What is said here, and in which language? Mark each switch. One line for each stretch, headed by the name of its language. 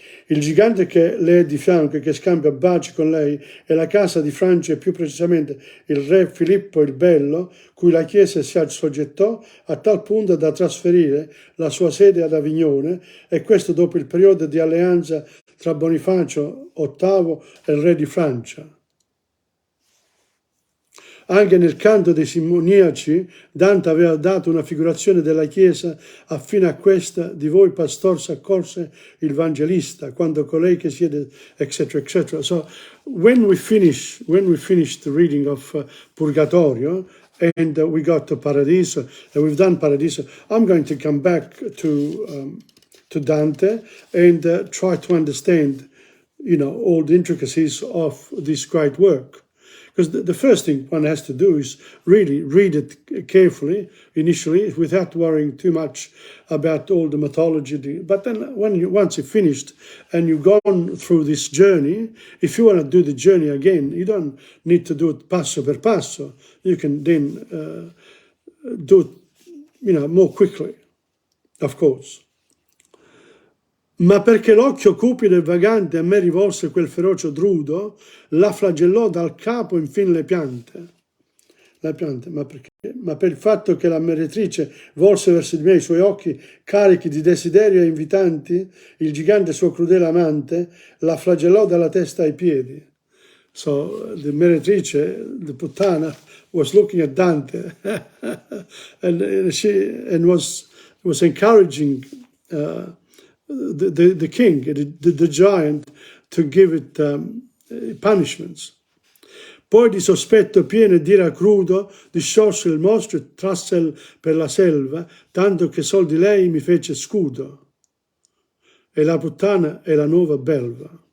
Italian: Il gigante che le è di fianco e che scambia baci con lei è la casa di Francia e più precisamente il re Filippo il Bello, cui la Chiesa si assoggettò a tal punto da trasferire la sua sede ad Avignone, e questo dopo il periodo di alleanza tra Bonifacio VIII e il re di Francia. Anche nel canto dei simoniaci Dante aveva dato una figurazione della Chiesa affine a questa: di voi pastor s'accorse il Vangelista, quando colei che siede, eccetera, eccetera.
English: So when we finished the reading of Purgatorio and we got to Paradiso, and we've done Paradiso, I'm going to come back to Dante and try to understand, all the intricacies of this great work. Because the first thing one has to do is really read it carefully, initially, without worrying too much about all the mythology. But then once you've finished and you've gone through this journey, if you want to do the journey again, you don't need to do it
Italian: passo per passo.
English: You can then do it, more quickly, of course.
Italian: Ma perché l'occhio cupido e vagante a me rivolse quel feroce drudo, la flagellò dal capo infin le piante, ma per il fatto che la meretrice volse verso di me i suoi occhi carichi di desiderio e invitanti, il gigante suo crudele amante la flagellò dalla testa ai piedi.
English: So the meretrice, the puttana, was looking at Dante and was encouraging the king, the giant, to give it punishments.
Italian: Poi di sospetto pieno e d'ira crudo disciolse il mostro e trasse per la selva, tanto che sol di lei mi fece scudo. E la puttana è la nuova belva.